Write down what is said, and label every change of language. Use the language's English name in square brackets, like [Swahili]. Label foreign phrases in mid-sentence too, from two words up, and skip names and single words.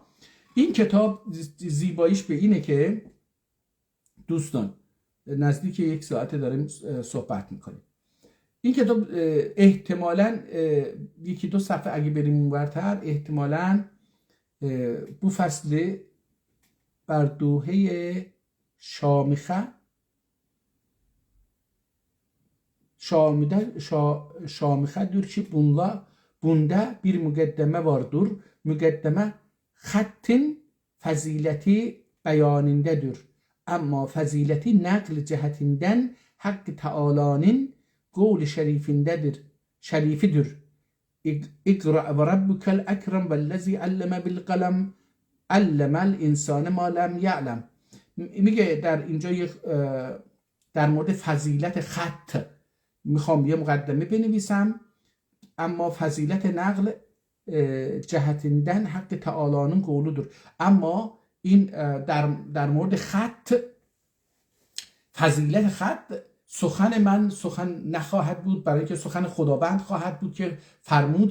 [Persian] این کتاب زیباییش به اینه که دوستان نزدیک 1 ساعت داریم صحبت میکنیم. این کتاب احتمالاً 1-2 صفحه اگه بریم اونورتر، احتمالاً [Azerbaijani] بو فصل بر دوحه شامخه dür ki bunda bir müqəddəmə vardır. Müqəddəmə xəttin fəziləti bəyanindədir. Amma fəziləti nəql cəhətindən Haqq-ı Təalanın qovl şərifidir. [Arabic] اقرأ وربك الأكرم الذي علم بالقلم علم الإنسان ما لم يعلم. [Persian] میگه در اینجا در مورد فضیلت خط میخوام یه مقدمه بنویسم، اما فضیلت نقل [Azerbaijani] cəhətindən Haqq-Təalanın qovludur. [Persian] اما این در مورد خط، فضیلت خط، سخن من سخن نخواهد بود، برای که سخن خداوند خواهد بود که فرمود.